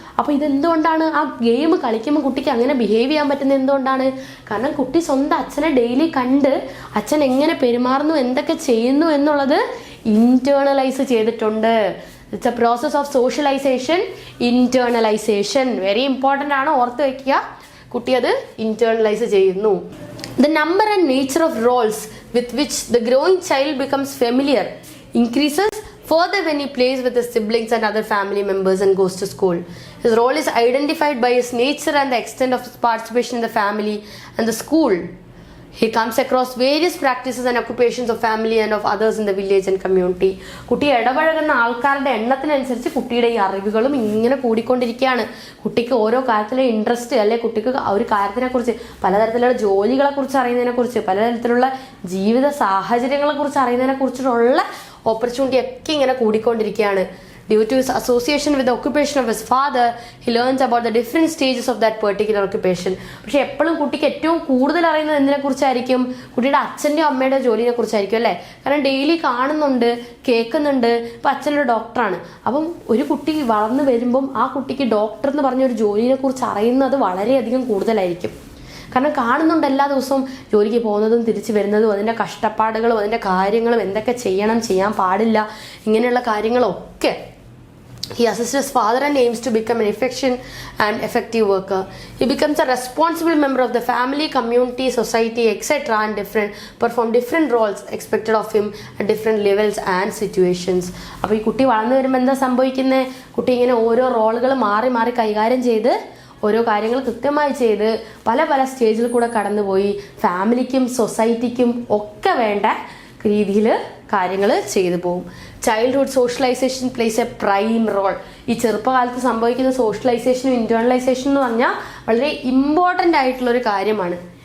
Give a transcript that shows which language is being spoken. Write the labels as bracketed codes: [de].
[ml] അപ്പോൾ ഇതെന്തുകൊണ്ടാണ്, ആ ഗെയിം കളിക്കുമ്പോൾ കുട്ടിക്ക് അങ്ങനെ ബിഹേവ് ചെയ്യാൻ പറ്റുന്നത് എന്തുകൊണ്ടാണ്? കാരണം കുട്ടി സ്വന്തം അച്ഛനെ ഡെയിലി കണ്ട് അച്ഛൻ എങ്ങനെ പെരുമാറുന്നു, എന്തൊക്കെ ചെയ്യുന്നു എന്നുള്ളത് ഇന്റേണലൈസ് ചെയ്തിട്ടുണ്ട്. [en] It's a process of socialisation, internalisation. Very important [ml] ആണ്, ഓർത്ത് വയ്ക്കുക. കുട്ടി അത് ഇന്റേണലൈസ് ചെയ്യുന്നു. [en] The number and nature of roles with which the growing child becomes familiar increases further when he plays with his siblings and other family members and goes to school. His role is identified by his nature and the extent of his participation in the family and the school. He comes across various practices and occupations of family and of others in the village and community. [ml] കുട്ടി ഇടപഴകുന്ന ആൾക്കാരുടെ എണ്ണത്തിനനുസരിച്ച് കുട്ടിയുടെ ഈ അറിവുകളും ഇങ്ങനെ കൂടിക്കൊണ്ടിരിക്കുകയാണ്. കുട്ടിക്ക് ഓരോ കാര്യത്തിലെ ഇൻട്രസ്റ്റ്, അല്ലെ കുട്ടിക്ക് ഒരു കാര്യത്തിനെക്കുറിച്ച്, പലതരത്തിലുള്ള ജോലികളെക്കുറിച്ച് അറിയുന്നതിനെക്കുറിച്ച്, പലതരത്തിലുള്ള ജീവിത സാഹചര്യങ്ങളെക്കുറിച്ച് അറിയുന്നതിനെക്കുറിച്ചുള്ള ഓപ്പർച്യൂണിറ്റി ഒക്കെ ഇങ്ങനെ കൂടിക്കൊണ്ടിരിക്കുകയാണ്. [en] Due to his association with the occupation of his father, he learns about the different stages of that particular occupation. [ml] പക്ഷെ എപ്പോഴും കുട്ടിക്ക് ഏറ്റവും കൂടുതൽ അറിയുന്നത് എന്തിനെ കുറിച്ചായിരിക്കും? കുട്ടിയുടെ അച്ഛൻ്റെയോ അമ്മയുടെയോ ജോലിനെ കുറിച്ചായിരിക്കും അല്ലേ? കാരണം ഡെയിലി കാണുന്നുണ്ട്, കേൾക്കുന്നുണ്ട്. ഇപ്പം അച്ഛനൊരു ഡോക്ടറാണ്. അപ്പം ഒരു കുട്ടി വളർന്നു വരുമ്പം ആ കുട്ടിക്ക് ഡോക്ടർ എന്ന് പറഞ്ഞ ഒരു ജോലിനെ കുറിച്ച് അറിയുന്നത് വളരെയധികം കൂടുതലായിരിക്കും. കാരണം കാണുന്നുണ്ട് എല്ലാ ദിവസവും ജോലിക്ക് പോകുന്നതും തിരിച്ചു വരുന്നതും, അതിൻ്റെ കഷ്ടപ്പാടുകളും അതിൻ്റെ കാര്യങ്ങളും, എന്തൊക്കെ ചെയ്യണം, ചെയ്യാൻ പാടില്ല, ഇങ്ങനെയുള്ള കാര്യങ്ങളൊക്കെ. [en] He assists his father and aims to become an efficient and effective worker. He becomes a responsible member of the family, community, society, etc. and perform different roles expected of him at different levels and situations. [ml] അപ്പോൾ ഈ കുട്ടി വളർന്നു വരുമ്പോൾ എന്താ സംഭവിക്കുന്നത്? കുട്ടി ഇങ്ങനെ ഓരോ റോളുകൾ മാറി മാറി കൈകാര്യം ചെയ്ത്, ഓരോ കാര്യങ്ങൾ കൃത്യമായി ചെയ്ത് പല പല സ്റ്റേജിൽ കൂടെ കടന്നുപോയി ഫാമിലിക്കും സൊസൈറ്റിക്കും ഒക്കെ വേണ്ട രീതിയിൽ കാര്യങ്ങൾ ചെയ്തു പോകും. [en] Childhood socialisation plays a prime role. [ml] ഈ ചെറുപ്പകാലത്ത് സംഭവിക്കുന്ന സോഷ്യലൈസേഷനും ഇന്റേണലൈസേഷനും എന്ന് പറഞ്ഞാൽ വളരെ ഇമ്പോർട്ടൻ്റ് ആയിട്ടുള്ളൊരു കാര്യമാണ്.